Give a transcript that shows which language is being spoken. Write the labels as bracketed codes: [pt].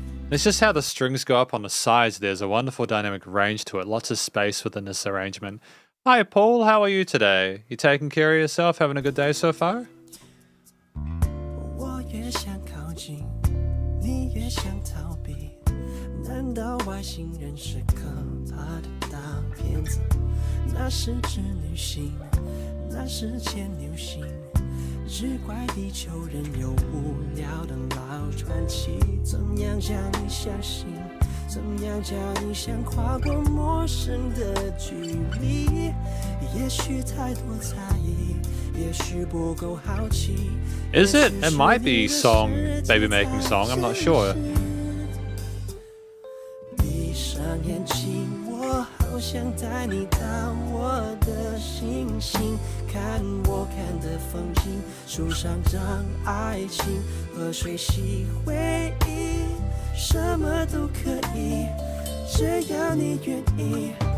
[en] It's just how the strings go up on the sides. There's a wonderful dynamic range to it. Lots of space within this arrangement. Hi, Paul. How are you today? You taking care of yourself? Having a good day so far? [zh] 我越想靠近，你越想逃避。难道外星人是可怕的大骗子？那是织女星，那是牵牛星，只怪地球人有无聊的老传奇。怎样叫你相信？怎样叫你想跨过陌生的距离？也许太多猜疑，也许不够好奇。 [en] Is it? It might be song, baby making song. I'm not sure. [zh] 闭上眼睛，我好想带你到我的星星，看我看的风景，树上长爱情，河水洗回忆，什么都可以，只要你愿意。